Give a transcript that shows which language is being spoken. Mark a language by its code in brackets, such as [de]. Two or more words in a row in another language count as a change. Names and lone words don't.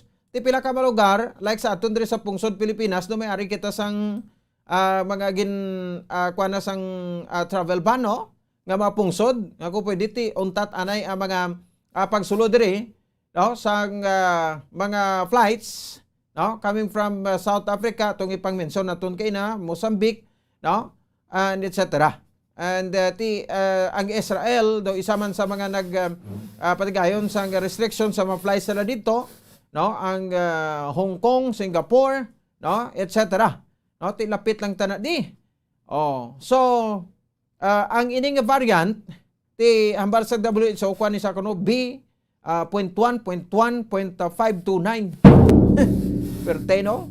[hil] Ti pila ka lugar, like sa aton diri sa pungsod Pilipinas, do may ari kita sang mga kuana sang [en] travel ban, [hil] no? Nga mga pungsod, nga ko pwede ti untat anay ang mga pagsulod diri, no, sang mga flights, no, [en] coming from South Africa, [tl] itong ipang-mention natin kay na Mozambique, no, and etc. [hil] And ang Israel, do isa man sa mga patigayon sa restriction sa mga flights nila dito, no, ang Hong Kong, Singapore, no, etc. No, lapit lang tana di. So ang ining variant ti hambal sa WHO kuan ni sa kuno B.1.1.529 perteno.